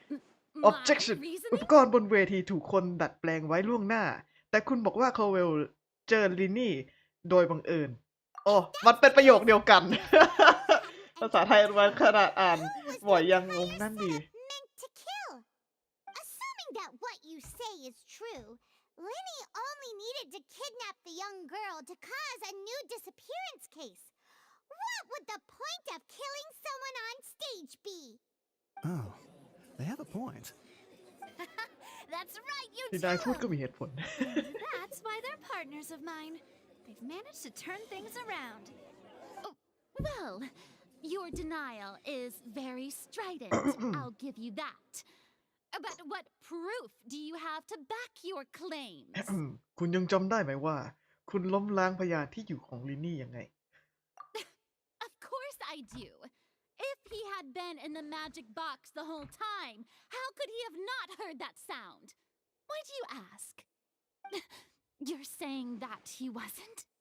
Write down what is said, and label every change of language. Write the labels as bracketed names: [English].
[English] My objection อุป reasoning? [Thai] กรณ์บนเวทีถูกคนดัดแปลงไว้ล่วงหน้า แต่คุณบอกว่าคาเวลเจอลินนี่โดยบังเอิญโอ้มันเป็นประโยคเดียวกัน ภาษาไทยมันขนาดอ่านบ่อยยังงงนั่นดี [English] Meant to kill! Assuming that what you say is true, Linny only needed to kidnap the young girl to cause a new disappearance case. What would the point of killing someone on stage be? Oh, they have a point. That's right, you [Thai] ที่นายพูด [English] do! [Thai] ก็มีเหตุผล [English] That's why they're partners of mine. They've managed to turn things around. Well, your denial is very strident. I'll give you that. But what proof do you have to back your claims? [Thai] คุณยังจำได้ไหมว่า คุณล้มล้างพยานที่อยู่ของลินนี่ยังไง [English] Of course I do. If he had been in the magic box the whole time, how could he have not heard that sound? Why do you ask? You're saying that he wasn't?